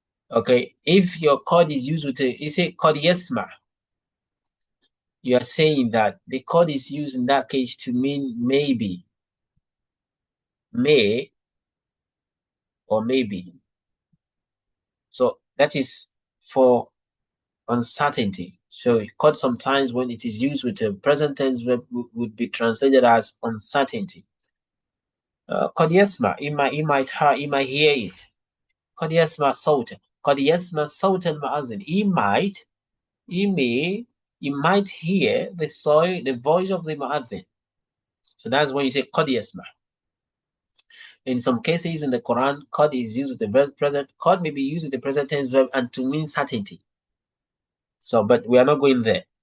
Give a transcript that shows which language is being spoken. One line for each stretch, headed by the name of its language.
English: Okay, if your qad is used with you say qad yasma, you are saying that the qad is used in that case to mean maybe, may, or maybe. So that is for uncertainty. So qad sometimes when it is used with a present tense verb would be translated as uncertainty. Qad yasma, he might hear it.
Arabic: قد يسمع صوت قد يسمع صوت المؤذن.
English: He might hear the voice of the mu'adhin. So that's when you say
Arabic: قد يسمع.
English: In some cases in the Quran, qad is used with the verb present. Qad may be used with the present tense verb and to mean certainty. So, but we are not going there.